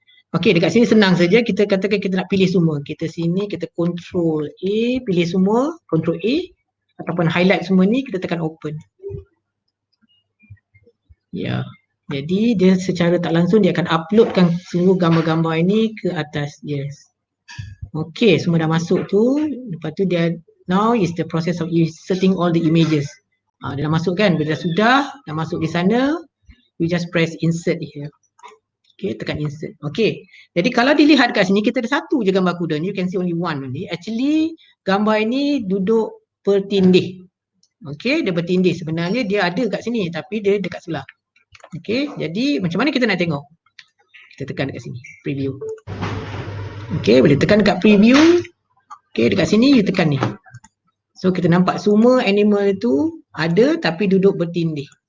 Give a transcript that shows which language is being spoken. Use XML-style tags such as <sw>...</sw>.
<ms>Okay, dekat sini senang saja. Kita katakan kita nak pilih semua. Kita sini, kita control A, pilih semua, control A ataupun highlight semua ni, kita tekan open. Ya, jadi dia secara tak langsung dia akan uploadkan semua gambar-gambar ini ke atas. Yes. Okay, semua dah masuk tu. Lepas tu dia,</ms> <en>now is the process of inserting all the images.</en> <ms>Dia dah masuk kan? Bila dah masuk di sana,</ms> <en>you just press insert here.</en> <ms>Okay, tekan insert. Okay, jadi kalau dilihat kat sini, kita ada satu je gambar kuda ni.</ms> <en>You can see only one only.</en> <ms>Actually, gambar ini duduk bertindih. Okay, dia bertindih. Sebenarnya dia ada kat sini, tapi dia dekat sebelah. Okay, jadi macam mana kita nak tengok? Kita tekan dekat sini, preview. Okay, boleh tekan dekat preview. Okay, dekat sini you tekan ni. So, kita nampak semua animal itu ada tapi duduk bertindih.</ms>